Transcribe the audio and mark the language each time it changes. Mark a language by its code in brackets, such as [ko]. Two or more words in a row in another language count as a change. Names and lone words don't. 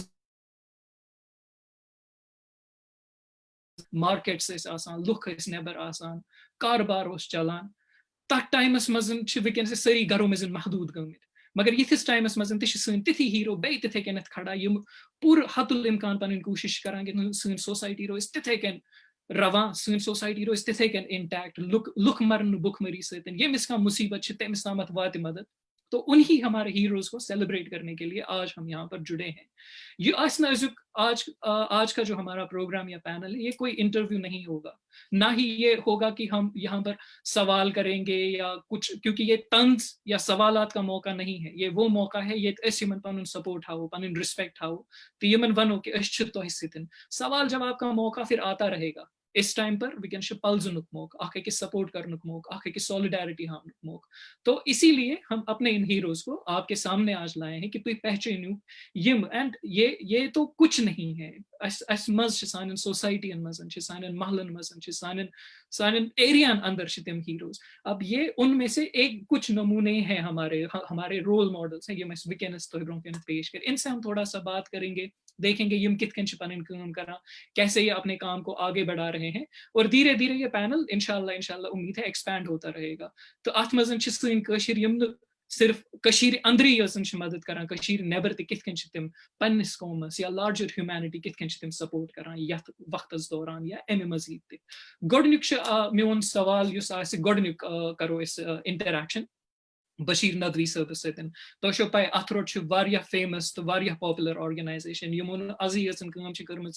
[ks] مارکیٹس ٲسۍ آسان لُکھ ٲسۍ نیبر آسان کاربار اوس چلان تتھ ٹایمس منٛز چھِ وٕنکیٚنس سٲری گرو منٛز محدوٗد گٔمٕتۍ مگر یِتھِس ٹایمس منٛز تہِ چھِ سٲنۍ تِتھی ہیرو بیٚیہِ تِتھے کٔنیتھ کھڑا یِم پوٗرٕ حتُل اِمکان پنٕنۍ کوٗشش کران کہ سٲنۍ سوسایٹی روزِ تِتھے کٔنۍ رواں سٲنۍ سوسایٹی روزِ تِتھے کٔنۍ انٹیکٹ لُکھ مرن نہٕ بُکھ مٔری سۭتۍ ییٚمِس کانٛہہ مُصیبت چھِ تٔمِس تامتھ واتہِ مدد [ur] تو انہی ہمارے ہیروز کو سیلیبریٹ کرنے کے لیے آج ہم یہاں پر جڑے ہیں [ks] یہ آسنا [ur] آج کا جو ہمارا پروگرام یا پینل ہے یہ کوئی انٹرویو نہیں ہوگا نہ ہی یہ ہوگا کہ ہم یہاں پر سوال کریں گے یا کچھ کیونکہ یہ طنز یا سوالات کا موقع نہیں ہے یہ وہ موقع ہے یہ [ks] أسۍ یمن پنُن سپورٹ ہاو پنٕنۍ رسپیکٹ ہاو تو یمن ونو کہ أسۍ چھِ تۄہہِ سۭتۍ [ur] سوال جواب کا موقع پھر آتا رہے گا اس ٹائم پر [ks] وٕنکیٚن چھُ پلزنُک موقع اکھ أکِس سپورٹ کرنُک موقع اکھ أکِس سالِڈیرٹی ہاونُک موقع [ur] تو اسی لیے ہم اپنے ان ہیروز کو آپ کے سامنے آج لائے ہیں کہ [ks] تُہۍ پہچٲنِو یم [ur] اینڈ یہ تو کچھ نہیں ہے [ks] اسہِ منٛز چھِ سانٮ۪ن سوسایٹین منٛز چھِ سانٮ۪ن محلن منٛز چھِ سانٮ۪ن ایریاہن اندر چھِ تِم ہیروز [ur] اب یہ ان میں سے ایک کچھ نمونے ہیں ہمارے رول ماڈلس ہیں [ks] یم اسہِ وٕنکیٚنس تۄہہِ برونٛہہ کَنہِ پیش کر [ur] ان سے ہم تھوڑا سا بات کریں گے دیکھیں گے [ks] یم کِتھ کٔنۍ چھِ پنٕنۍ کٲم کران [ur] کیسے یہ اپنے کام کو آگے بڑھا رہے ہیں اور دھیرے دھیرے یہ پینل انشاءاللہ امید ہے ایکسپینڈ ہوتا رہے گا تو [ks] اتھ منٛز چھِ سٲنۍ کٲشِر یم نہٕ صرف کٔشیٖرِ اندرٕے یٲژن چھِ مدد کران کٔشیٖرِ نیبر تہِ کِتھ کٔنۍ چھِ تِم پننِس قومس یا لارجر ہیومینٹی کِتھ کٔنۍ چھِ تِم سپورٹ کران یتھ وقتس دوران یا امہِ مزیٖد تہِ گۄڈنیُک چھُ میون سوال یُس آسہِ گۄڈنیُک کرو أسۍ انٹریکشن بشیٖر ندوی صٲبس سۭتۍ تۄہہِ چھو پاے اتھروٹ چھُ واریاہ فیمس تہٕ واریاہ پاپولر آرگنایزیشن یِمو نہٕ ازٕے یٲژن کٲم چھِ کٔرمٕژ